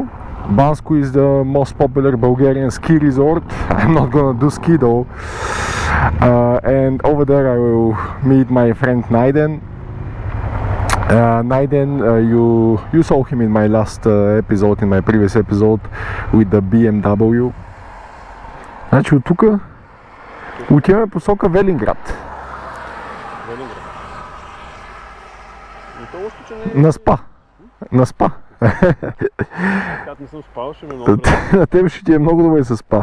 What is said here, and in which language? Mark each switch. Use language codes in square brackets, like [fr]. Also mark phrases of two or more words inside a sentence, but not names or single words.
[en] Bansku is the most popular Bulgarian ski resort. I'm not gonna do ski though. And over there I will meet my friend Naiden. Naiden, you saw him in my last episode, in my previous episode with the BMW. [bg] Значи от тук отиваме посока Велинград. На спа. На спа. Аз не съм спал, ще ме много добре. На тебе ще ти е много добре с спа.